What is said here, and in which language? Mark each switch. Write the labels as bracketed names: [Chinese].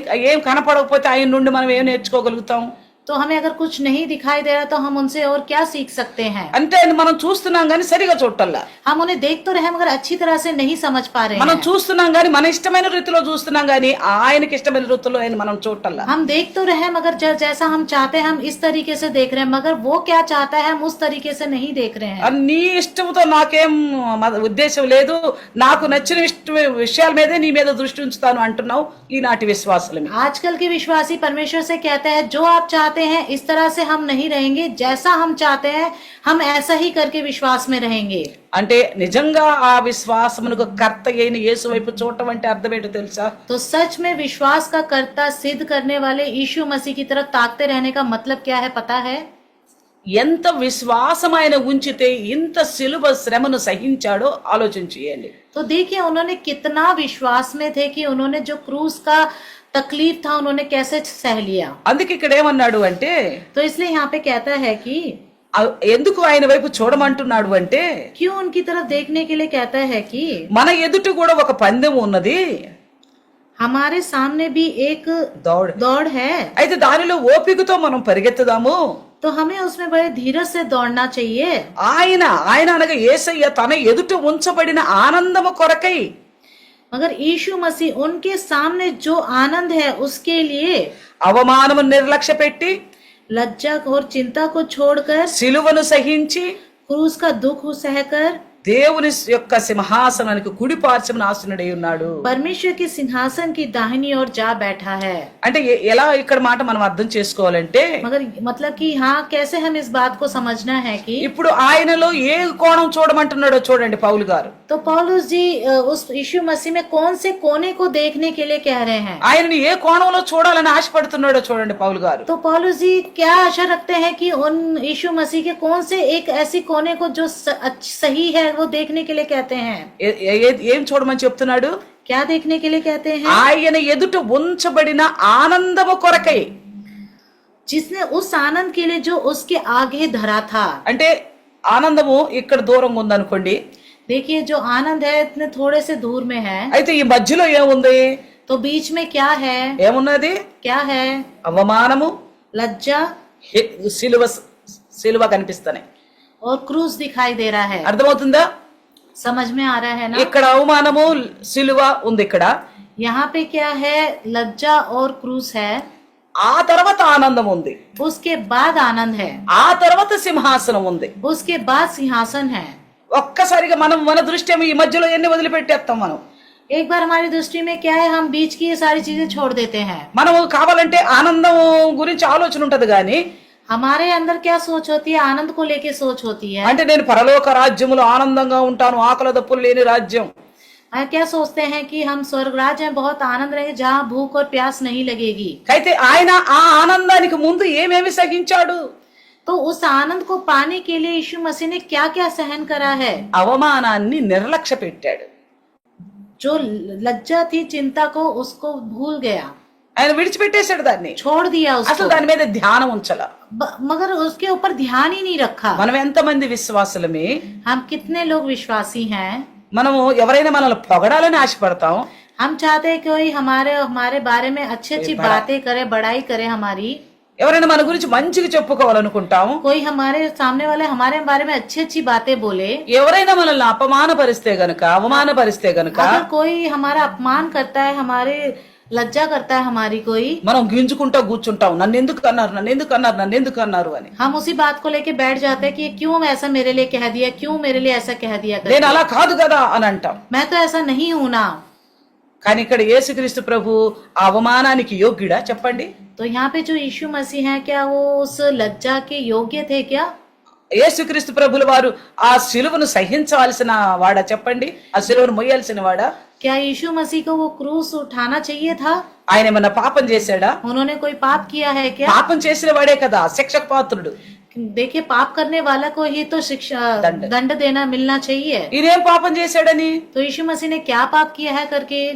[Telugu] ఏం కనపడకపోతే ఆయన నుండి మనం ఏం నేర్చుకోగలుగుతాం? [Hindi] तो हमें अगर कुछ नहीं दिखाई दे रहा तो हम उनसे और क्या सीख सकते हैं। [Telugu] అంటే ఆయన మనం చూస్తున్నాం గాని సరిగా చూడటల్లా. [Hindi] हम उन्हें देख तो रहे हैं मगर अच्छी तरह से नहीं समझ पा रहे [Telugu] మనం [Hindi] हैं। [Telugu] చూస్తున్నాం గాని మన ఇష్టమైన రీతిలో చూస్తున్నాం గాని ఆయనకి ఇష్టమైన రీతిలో ఆయన మనం చూడటల్లా. [Hindi] हम देख तो रहे हैं मगर जैसा हम चाहते हैं हम इस तरीके से देख रहे हैं, मगर वो क्या चाहता है हम उस तरीके से नहीं देख रहे हैं। [Telugu] నీ ఇష్టంతో నాకేం ఉద్దేశం లేదు, నాకు నచ్చిన విషయాల మీదే నీ మీద దృష్టి ఉంచుతాను అంటున్నావు ఈనాటి విశ్వాసులు. [Hindi] आजकल के विश्वासी परमेश्वर से कहते हैं जो आप चाहते हैं इस तरह से हम नहीं रहेंगे, जैसा हम चाहते हैं हम ऐसा ही करके विश्वास में रहेंगे। [Telugu] అంటే నిజంగా ఆ విశ్వాసమునకు కర్త అయిన యేసు వైపు చూడటం అంటే అర్థం ఏంటో తెలుసా? [Hindi] तो सच में विश्वास का कर्ता सिद्ध करने वाले यीशु मसीह की तरफ ताकते रहने का मतलब क्या है पता है? [Telugu] ఎంత విశ్వాసం ఆయన ఉంచితే ఇంత సిలువ శ్రమను సహించాడో ఆలోచించేయండి. [Hindi] तो देखिए उन्होंने कितना विश्वास में थे कि उन्होंने जो क्रूस का तकलीफ था उन्होंने कैसे सह लिया। [Telugu] అందుకే ఇక్కడ ఏమన్నాడు అంటే, [Hindi] तो इसलिए यहाँ पे कहता है कि [Telugu] ఎందుకు ఆయన వైపు చూడమంటున్నాడు అంటే, [Hindi] क्यों उनकी तरफ देखने के लिए कहता है कि [Telugu] మన ఎదుట కూడా ఒక పందెం ఉన్నది, [Hindi] हमारे सामने भी एक दौड़ है, [Telugu] అయితే దానిలో ఓపికతో మనం పరిగెత్తుదాము. [Hindi] तो हमें उसमें बड़े धीरज से दौड़ना चाहिए। [Telugu] ఆయన అనగా యేసయ్య తన ఎదుట ఉంచబడిన ఆనందము కొరకై, [Hindi] मगर यीशु मसीह उनके सामने जो आनंद है उसके लिए [Telugu] అవమానము నిర్లక్ష్య పెట్టి [Hindi] लज्जा और चिंता को छोड़कर [Telugu] సిలువను సహించి [Hindi] क्रूस का दुख सहकर [Telugu] దేవుని యొక్క సింహాసనానికి కుడి పార్శ్వమున ఆసీనుడై ఉన్నాడు. [Hindi] परमेश्वर के सिंहासन की दाहिनी ओर जा बैठा है। [Telugu] అంటే ఎలా ఇక్కడ మాట మనం అర్థం చేసుకోవాలంటే, [Hindi] मगर मतलब कि हाँ कैसे हम इस बात को समझना है कि [Telugu] ఇప్పుడు ఆయనలో ఏ కోణం చూడమంటున్నాడో చూడండి పౌలు గారు. [Hindi] तो पौलुस जी उस यीशु मसीह में कौन से कोने को देखने के लिए कह रहे हैं। [Telugu] ఆయనని ఏ కోణంలో చూడాలని ఆశపడుతున్నాడో చూడండి పౌలు గారు. [Hindi] तो पौलुस जी क्या आशा रखते हैं कि उन यीशु मसीह के कौन से एक ऐसी कोने को जो सही है वो देखने के लिए कहते हैं। [Telugu] ఏం చూడమని చెప్తున్నాడు? [Hindi] क्या देखने के लिए कहते हैं? [Telugu] ఆయన ఎదుట ఉంచబడిన ఆనందము కొరకై, [Hindi] जिसने उस आनंद के लिए जो उसके आगे धरा था। [Telugu] అంటే ఆనందము ఇక్కడ దూరంగా ఉందనుకోండి, [Hindi] देखिए जो आनंद है इतने थोड़े से दूर में है, [Telugu] అయితే ఈ మధ్యలో ఏముంది? [Hindi] तो बीच में क्या है? [Telugu] ఏమున్నది? [Hindi] क्या है? [Telugu] అవమానము, [Hindi] लज्जा [Telugu] సిలువ కనిపిస్తున్నాయి. [Hindi] और क्रूस दिखाई दे रहा है। [Telugu] అర్థమవుతుందా? [Hindi] समझ में आ रहा है ना? [Telugu] ఇక్కడ అవమానము సిలువ ఉంది, ఇక్కడ [Hindi] यहाँ पे क्या है? लज्जा और क्रूस है। [Telugu] ఆ తర్వాత ఆనందం ఉంది, [Hindi] उसके बाद आनंद है, [Telugu] ఆ తర్వాత సింహాసనం ఉంది. [Hindi] उसके बाद सिंहासन है। [Telugu] ఒక్కసారిగా మన దృష్టి ఏమో ఈ మధ్యలో ఎన్ని వదిలిపెట్టేస్తాం మనం. [Hindi] एक बार हमारी दृष्टि में क्या है, हम बीच की ये सारी चीजें छोड़ देते हैं। [Telugu] మనము కావాలంటే ఆనందం గురించి ఆలోచన ఉంటది గాని, [Hindi] हमारे अंदर क्या सोच होती है? आनंद को लेके सोच होती है। [Telugu] అంటే నేను పరలోక రాజ్యములో ఆనందంగా ఉంటాను, ఆకలి దప్పులు లేని రాజ్యం. [Hindi] क्या सोचते हैं कि हम स्वर्ग राज्य में बहुत आनंद रहेंगे जहाँ भूख और प्यास नहीं लगेगी। [Telugu] అయితే ఆయన ఆ ఆనందానికి ముందు ఏమేమి సహించాడు? [Hindi] तो उस आनंद को पाने के लिए यीशु मसीह ने क्या क्या सहन करा है। [Telugu] అవమానాన్ని నిర్లక్ష్య పెట్టాడు. [Hindi] जो लज्जा थी, चिंता को उसको भूल गया, [Telugu] ఆయన విడిచిపెట్టేశాడు దాన్ని, [Hindi] छोड़ दिया [Telugu] అసలు [Hindi] उसको, [Telugu] దాని మీద ధ్యానం ఉంచాల. [Hindi] मगर उसके ऊपर ध्यान ही नहीं रखा। [Telugu] మనం ఎంతమంది విశ్వాసులమే, [Hindi] हम कितने लोग विश्वासी हैं, [Telugu] మనము ఎవరైనా మనల్ని పొగడాలని ఆశపడతాం, [Hindi] हम चाहते हैं कोई हमारे बारे में अच्छी अच्छी बातें करे, बड़ाई करे हमारी, [Telugu] ఎవరైనా మన గురించి మంచిగా చెప్పుకోవాలనుకుంటాం, [Hindi] कोई हमारे सामने वाले हमारे बारे में अच्छी अच्छी बातें बोले, [Telugu] ఎవరైనా మనల్ని అపమానపరిస్తే గనుక, అవమానపరిస్తే గనుక [Hindi] अगर कोई हमारा अपमान करता है, हमारे लज्जा करता है हमारी कोई, [Telugu] మనం గింజుకుంటా కూర్చుంటాం, నన్ను ఎందుకు అన్నారు అని. [Hindi] हम उसी बात को लेके बैठ जाते हैं कि क्यों ऐसा मेरे लिए कह दिया, क्यों मेरे लिए ऐसा कह दिया [Telugu] నేను అలా కాదు కదా అని అంటాం. [Hindi] मैं तो ऐसा नहीं हूं ना। [Telugu] కానీ ఇక్కడ యేసుక్రీస్తు ప్రభు ఆ అవమానానికి యోగ్యుడా చెప్పండి? [Hindi] तो यहाँ पे जो यीशु मसीह है क्या वो उस लज्जा के योग्य थे क्या? [Telugu] యేసుక్రీస్తు ప్రభుల వారు ఆ సిలువను సహించవలసిన వాడా చెప్పండి? ఆ సిలువను మొయ్యాల్సిన వాడా? [Hindi] क्या यीशु मसीह को वो क्रूस उठाना चाहिए था? [Telugu] ఆయన ఏమన్నా పాపం చేశాడా? [Hindi] उन्होंने कोई पाप किया है क्या? [Telugu] పాపం చేసిన వాడే కదా శిక్షకు పాత్రుడు. [Hindi] देखिए पाप करने वाला को ही तो शिक्षा दंड देना मिलना चाहिए। [Telugu] ఈయనేం పాపం చేశాడని? [Hindi] तो यीशु मसीह ने क्या पाप किया है करके?